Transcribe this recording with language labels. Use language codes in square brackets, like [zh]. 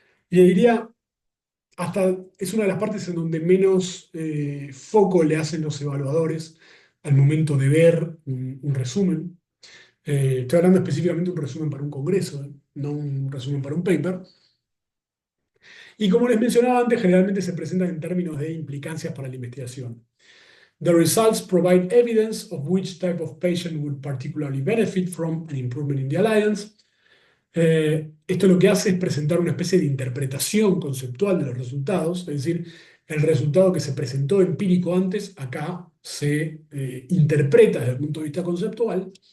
[es] Y le diría, hasta es una de las partes en donde menos foco le hacen los evaluadores al momento de ver un resumen. Estoy hablando específicamente de un resumen para un congreso, no un resumen para un paper. Y como les mencionaba antes, generalmente se presentan en términos de implicancias para la investigación. [en] The results provide evidence of which type of patient would particularly benefit from an improvement in the alliance. [es] Esto lo que hace es presentar una especie de interpretación conceptual de los resultados, es decir, el resultado que se presentó empírico antes, acá se interpreta desde el punto de vista conceptual.